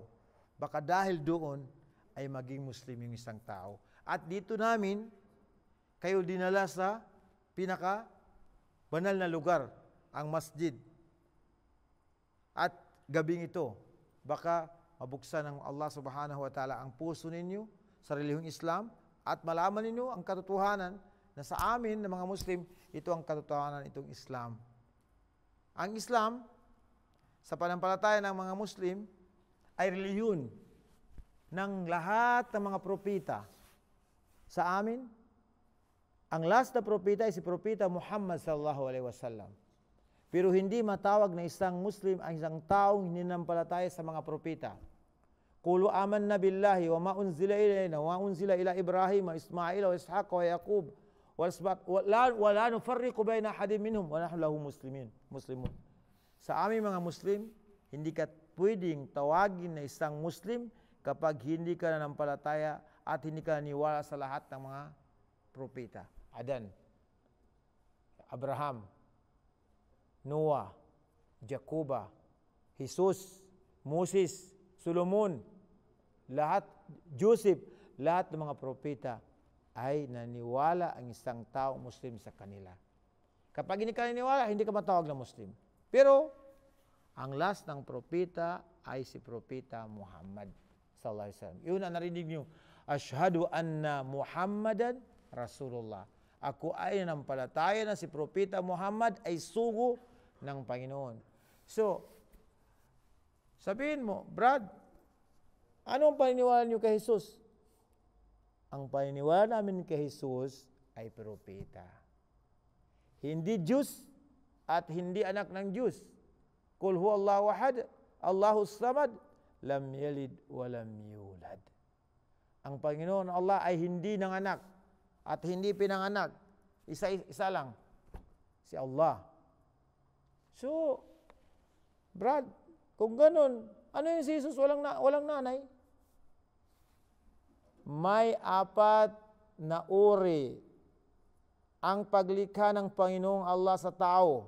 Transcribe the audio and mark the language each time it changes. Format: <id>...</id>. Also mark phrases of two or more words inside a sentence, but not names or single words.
<tl>Baka dahil doon ay maging Muslim yung isang tao. At dito namin, kayo dinala sa pinaka banal na lugar, ang masjid. At gabing ito, baka mabuksan ng Allah</tl> <ar>سبحانه وتعالى</ar> <tl>ang puso ninyo sa relihiyong Islam at malaman ninyo ang katotohanan na sa amin na mga Muslim, ito ang katotohanan itong Islam. Ang Islam, sa panampalataya ng mga Muslim, ay relihiyon ng lahat ng mga propita. Sa amin, ang last na propita ay si Propita Muhammad</tl> <ar>صلى الله عليه وسلم.</ar> <tl>Pero hindi matawag na isang Muslim ang isang taong hininampalataya sa mga propita.</tl> <ar>قولوا آمنا بالله وما أنزل إلينا وأنزل إلى إبراهيم وإسماعيل وإسحاق ويعقوب ولا نفرق بين أحد منهم ونحن له مسلمون.</ar> <tl>Sa aming mga Muslim, hindi ka pwedeng tawagin na isang Muslim kapag hindi ka nanampalataya at hindi ka naniwala sa lahat ng mga propeta. Adan, Abraham, Noah, Jacoba, Jesus, Moses, Solomon, lahat, Joseph, lahat ng mga propeta ay naniwala ang isang tao Muslim sa kanila. Kapag hindi ka naniwala, hindi ka matawag na Muslim. Pero, ang last ng propeta ay si Propeta Muhammad</tl> <ar>صلى الله عليه وسلم.</ar> <tl>Yun ang narinig nyo.</tl> <ar>أشهد أن محمدا رسول الله.</ar> <tl>Ako ay nanampalataya na si Propeta Muhammad ay sugo ng Panginoon. So, sabihin mo, Brad, anong paniniwala niyo kay Jesus? Ang paniniwala namin kay Jesus ay propeta. Hindi Diyos at hindi anak ng Diyos.</tl> <ar>قل هو الله أحد الله الصمد لم يلد ولم يولد.</ar> <tl>Ang Panginoon Allah ay hindi nanganak at hindi pinanganak. Isa lang. Si Allah. So, Brad, kung ganun, ano yung si Jesus walang nanay? May 4 na uri ang paglikha ng Panginoong Allah sa tao.</tl>